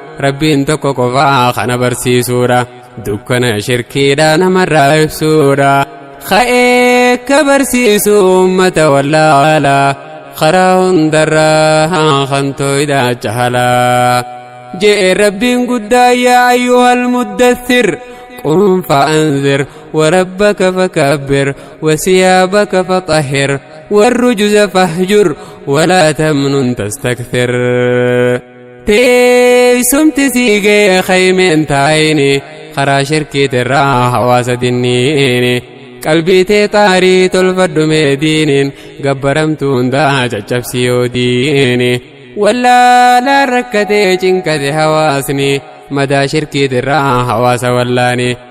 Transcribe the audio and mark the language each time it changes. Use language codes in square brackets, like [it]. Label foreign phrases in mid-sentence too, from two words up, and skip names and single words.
[om] Rabbiin tokko qofaa kana barsiisuudha, dukkana shirkiidha namarraa ibsuudha. Ka'ee akka barsiisu uummata wallaalaa, karaa hundarraa kan tooyidha jahalaa. Je'e Rabbiin guddaa, [ar] يا أيها المدثر، قم فأنذر, وربك فكبر، وثيابك فطهر، والرجز فاهجر، ولا تمنن تستكثر. [om] Teessumti sii ga'e khaymeen taa'ini, karaa shirkiitirraa hawaasa dinniini. Qalbii tee xaarii tolfadhu mee diiniin, gabbaramtu hundaa caccabsi yoo diini. Wallaalaan rakkatee cinkate hawaasni, madaa shirkiitirraa hawaasa wallaani.